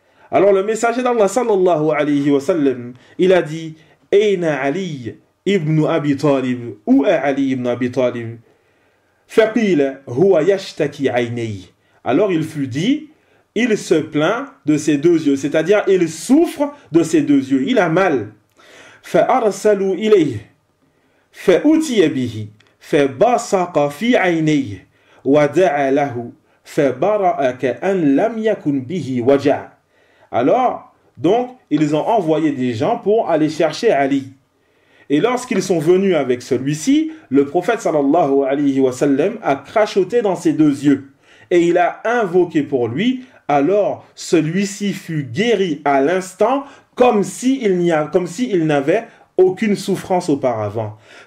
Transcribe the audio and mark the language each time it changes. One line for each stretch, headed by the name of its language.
French: Alors le messager d'Allah sallallahu alayhi wa sallam, il a dit,
Arabic: Aina
French: Ali ibn Abi Talib, ou Ali ibn Abi Talib?
Arabic: Faqila huwa yashtaki aynayhi.
French: Alors il fut dit, il se plaint de ses deux yeux, c'est-à-dire il souffre de ses deux yeux, il a mal.
Arabic: فأرسلوا إليه فأتي به فبصق في عينيه ودعا له فبرأ كأن لم يكن به وجع.
French: Alors, donc, ils ont envoyé des gens pour aller chercher Ali. Et lorsqu'ils sont venus avec celui-ci, le prophète sallallahu alayhi wa sallam a crachoté dans ses deux yeux. Et il a invoqué pour lui, alors celui-ci fut guéri à l'instant, comme s'il n'avait aucune souffrance auparavant.